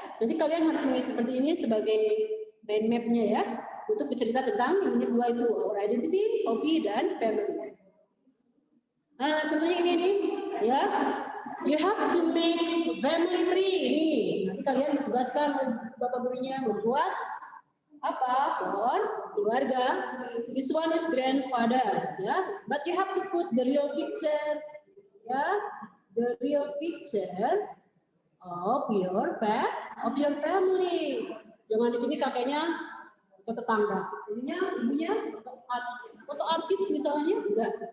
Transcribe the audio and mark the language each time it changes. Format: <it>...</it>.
<id>Nanti kalian harus mengisi seperti ini sebagai mind map-nya ya, untuk bercerita tentang unit 2 itu, our identity, hobby, dan family. Nah, contohnya ini nih, ya.</id> <en>You have to make family tree ini.</en> <id>Nanti kalian ditugaskan oleh bapak gurunya membuat apa? Pohon keluarga.</id> <en>This one is grandfather, ya. But you have to put the real picture, ya. The real picture of your family.</en> <id>Jangan di sini kakeknya atau tetangga, ibunya atau artis misalnya, enggak.</id>